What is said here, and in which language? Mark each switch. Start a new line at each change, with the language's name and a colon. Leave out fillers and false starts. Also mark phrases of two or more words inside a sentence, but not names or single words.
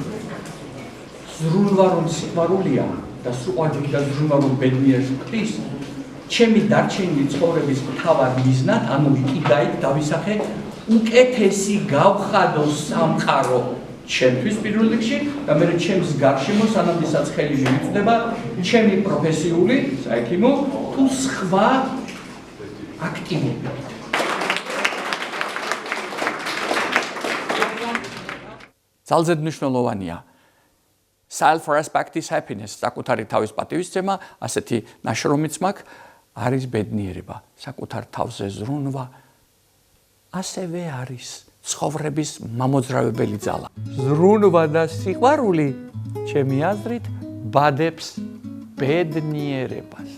Georgian: ზრუნვა რომ სიყვარულია და სიყვარული და ზრუნვა რომ ბედნიერს ქმნის, ჩემი დარჩენილი ცხოვრების მთავარ მიზნად, ანუ იქ დავისახე უკეთესი გავხადო სამყარო ჩემთვის პირველ რიგში და მე ჩემს გარშემო სანამდესაც ხელი მივიწვდება ჩემი პროფესიული, საექიმო თუ სხვა აქტივობებით. ძალზედ მნიშვნელოვანია
English: self-respect is happiness,
Georgian: საკუთარი თავის პატივისცემა, ასეთი ნაშრომიც მაქვს, არის ბედნიერება, საკუთარ თავზე ზრუნვა, ასევე არის ცხოვრების მამოძრავებელი ძალა. ზრუნვა და სიყვარული, ჩემი აზრით, ბადებს ბედნიერებას.